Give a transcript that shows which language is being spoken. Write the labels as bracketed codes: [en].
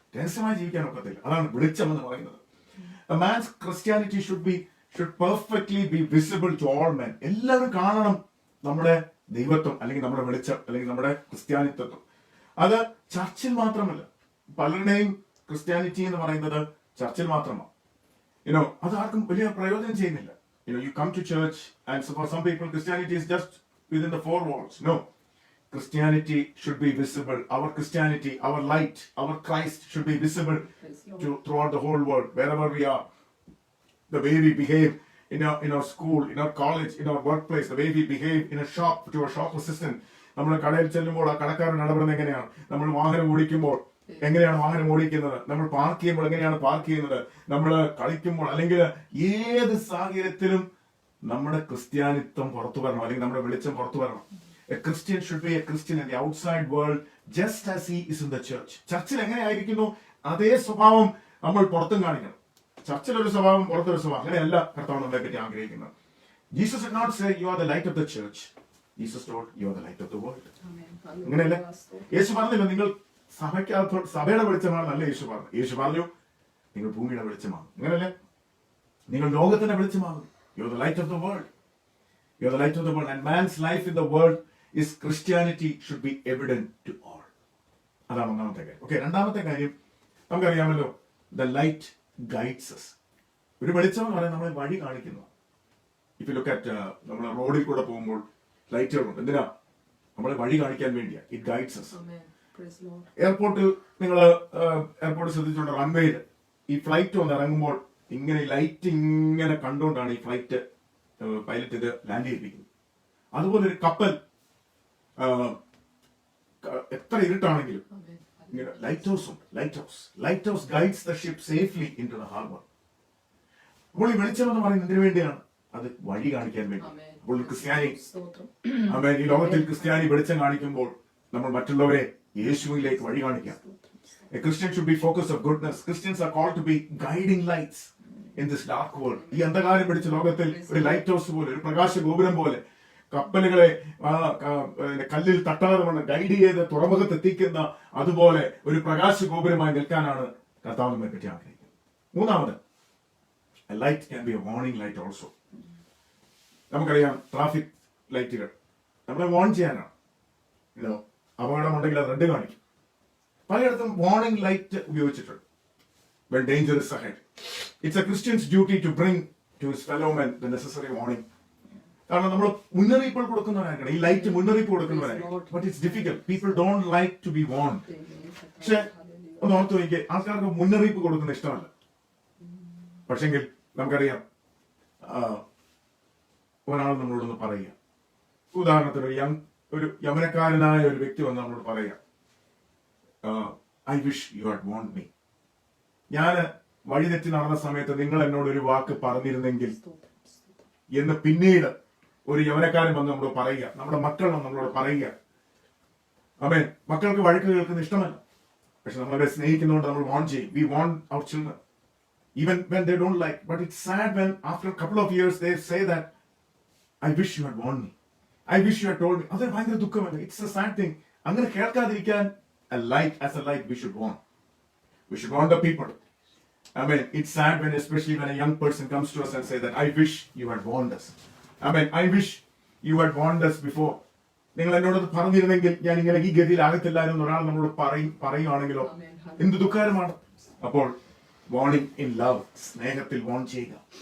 [ml] രഹസ്യമായി ജീവിക്കാൻ ഒക്കത്തില്ല. അതാണ് വെളിച്ചം എന്ന് പറയുന്നത്. [en] A man's Christianity should perfectly be visible to all men. [ml] എല്ലാവരും കാണണം നമ്മുടെ ദൈവത്വം, അല്ലെങ്കിൽ നമ്മുടെ വെളിച്ചം, അല്ലെങ്കിൽ നമ്മുടെ ക്രിസ്ത്യാനിത്വം. അത് ചർച്ചിൽ മാത്രമല്ല. പലരുടെയും ക്രിസ്ത്യാനിറ്റി എന്ന് പറയുന്നത് ചർച്ചിൽ മാത്രമാണ്. അത് ആർക്കും വലിയ പ്രയോജനം ചെയ്യുന്നില്ല. [en] You come to church and for some people Christianity is just within the four walls. No. Christianity should be visible. Our Christianity, our light, our Christ should be visible throughout the whole world, wherever we are. The way we behave in our school, in our college, in our workplace, the way we behave in a shop to a shop assistant. [ml] നമ്മൾ കടയിൽ ചെല്ലുമ്പോൾ ആ കടക്കാരൻ ഇടപെടുന്നത് എങ്ങനെയാണ്? നമ്മൾ വാഹനം ഓടിക്കുമ്പോൾ എങ്ങനെയാണ് വാഹനം ഓടിക്കുന്നത്? നമ്മൾ പാർക്ക് ചെയ്യുമ്പോൾ എങ്ങനെയാണ് പാർക്ക് ചെയ്യുന്നത്? നമ്മൾ കളിക്കുമ്പോൾ, അല്ലെങ്കിൽ ഏത് സാഹചര്യത്തിലും നമ്മുടെ ക്രിസ്ത്യാനിത്വം പുറത്തു വരണം, അല്ലെങ്കിൽ നമ്മുടെ വെളിച്ചം പുറത്തു വരണം. [en] A Christian should be a Christian in the outside world just as he is in the church. [ml] ചർച്ചിൽ എങ്ങനെയായിരിക്കുന്നു അതേ സ്വഭാവം നമ്മൾ പുറത്തും കാണിക്കണം. ചർച്ചിലൊരു സ്വഭാവം, പുറത്തൊരു സ്വഭാവം. അങ്ങനെയല്ല കർത്താവ് നമ്മളെ പറ്റി ആഗ്രഹിക്കുന്നത്. [en] Jesus did not say you are the light of the church. Jesus told you are the light of the world. [ml] അങ്ങനെയല്ലേ? യേശു പറഞ്ഞില്ല നിങ്ങൾ സഭയുടെ വെളിച്ചമാണെന്നല്ല യേശു പറഞ്ഞു. യേശു പറഞ്ഞു നിങ്ങൾ ഭൂമിയുടെ വെളിച്ചമാണ്. അങ്ങനെയല്ലേ? നിങ്ങൾ ലോകത്തിന്റെ വെളിച്ചമാണ്. [en] You are the light of the world. You are the light of the world. And man's life in the world is Christianity should be evident to all. [ml] അതാണ് ഒന്നാമത്തെ കാര്യം. ഓക്കെ, രണ്ടാമത്തെ കാര്യം നമുക്കറിയാമല്ലോ, [en] the light guides us. [ml] ഒരു വെളിച്ചം എന്ന് പറയാൻ നമ്മളെ വഴി കാണിക്കുന്നു. [en] if you look at [ml] നമ്മൾ റോഡിൽ കൂടെ പോകുമ്പോൾ ലൈറ്റുകളുണ്ട്. എന്തിനാ? നമ്മളെ വഴി കാണിക്കാൻ വേണ്ടിയാ. [en] It guides us. [ml] എയർപോർട്ടിൽ നിങ്ങൾ എയർപോർട്ട് ശ്രദ്ധിച്ചുകൊണ്ട് റൺവേയിൽ ഈ ഫ്ലൈറ്റ് വന്ന് ഇറങ്ങുമ്പോൾ ഇങ്ങനെ ലൈറ്റ് ഇങ്ങനെ കണ്ടുകൊണ്ടാണ് ഈ ഫ്ലൈറ്റ് പൈലറ്റ് ഇത് ലാൻഡ് ചെയ്യിപ്പിക്കുന്നത്. അതുപോലെ ഒരു കപ്പൽ എത്ര ഇരുട്ടാണെങ്കിലും [en] Lighthouse guides the ship safely into the harbour. [ml] അപ്പോൾ ഈ വെളിച്ചം എന്ന് പറയുന്നത് എന്തിനു വേണ്ടിയാണ്? അത് വഴി കാണിക്കാൻ വേണ്ടി. അപ്പോൾ ക്രിസ്ത്യാനി ഈ ലോകത്തിൽ ക്രിസ്ത്യാനി വെളിച്ചം കാണിക്കുമ്പോൾ നമ്മൾ മറ്റുള്ളവരെ യേശുവിലേക്ക് വഴി കാണിക്കാം. [en] A Christian should be focused of goodness. Christians are called to be guiding lights in this dark world. [ml] ഈ അന്ധകാരം പിടിച്ച ലോകത്തിൽ ഒരു ലൈറ്റ് ഹൗസ് പോലെ, ഒരു പ്രകാശ ഗോപുരം പോലെ, കപ്പലുകളെ കല്ലിൽ തട്ടാതെ വണ്ണം ഗൈഡ് ചെയ്ത് തുറമുഖത്ത് എത്തിക്കുന്ന അതുപോലെ ഒരു പ്രകാശ ഗോപുരമായി നിൽക്കാനാണ് കർത്താവ് നമ്മെ പറ്റി ആഗ്രഹിക്കുന്നത്. മൂന്നാമത്, [en] a light can be a warning light also. [ml] നമുക്കറിയാം ട്രാഫിക് ലൈറ്റുകൾ നമ്മളെ വാൺ ചെയ്യാനാണ്. അപകടമുണ്ടെങ്കിൽ അത് റെഡ് കാണിക്കും. പലയിടത്തും വാർണിംഗ് ലൈറ്റ് ഉപയോഗിച്ചിട്ടുണ്ട്. [en] When danger is ahead, it's a Christian's duty to bring to his fellow men the necessary warning. [ml] കാരണം നമ്മൾ മുന്നറിയിപ്പ് കൊടുക്കുന്നവരായിരിക്കണം, ഈ ലൈറ്റ് മുന്നറിയിപ്പ് കൊടുക്കുന്നവരായിരിക്കും. [en] But it's difficult. People don't like to be warned. [ml] പക്ഷെ ഒന്ന് ഓർത്തു നോക്കിയേ, ആൾക്കാർക്ക് മുന്നറിയിപ്പ് കൊടുക്കുന്ന ഇഷ്ടമല്ല. പക്ഷെങ്കിൽ നമുക്കറിയാം, ഒരാൾ നമ്മളോടൊന്ന് പറയുക, ഉദാഹരണത്തിന് ഒരു യമനക്കാരനായ ഒരു വ്യക്തി വന്ന് നമ്മളോട് പറയുക, [en] I wish you had warned me. [ml] ഞാൻ വഴിതെറ്റി നടന്ന സമയത്ത് നിങ്ങൾ എന്നോട് ഒരു വാക്ക് പറഞ്ഞിരുന്നെങ്കിൽ എന്ന് പിന്നീട് ഒരു യവനക്കാരൻ വന്ന് നമ്മളോട് പറയുക, നമ്മുടെ മക്കൾ വന്ന് നമ്മളോട് പറയുക. ആമേൻ. മക്കൾക്ക് വഴക്ക് കേൾക്കുന്ന ഇഷ്ടമല്ല, പക്ഷെ നമ്മളെ സ്നേഹിക്കുന്നതുകൊണ്ട് നമ്മൾ വാൺ ചെയ്യും. [en] We warned our children even when they don't like. But it's sad when after a couple of years they say that I wish you had warned me, I wish you had told me. [ml] അതൊരു ഭയങ്കര ദുഃഖമല്ല. [en] It's a sad thing. [ml] അങ്ങനെ കേൾക്കാതിരിക്കാൻ [en] a light, as a light we should warn. We should warn the people. I mean, it's sad when, especially when a young person comes to us and say that I wish you had warned us. I mean, I wish you had warned us before. [ml] നിങ്ങൾ എന്നോട് പറഞ്ഞിരുന്നെങ്കിൽ ഞാൻ ഇങ്ങനെ ഈ ഗതിയിൽ ആകത്തില്ലായിരുന്നു ഒരാൾ നമ്മളോട് പറയുകയാണെങ്കിലോ എന്ത് ദുഃഖകരമാണ്. അപ്പോൾ [en] warning in love, [ml] സ്നേഹത്തിൽ വാൺ ചെയ്യുക.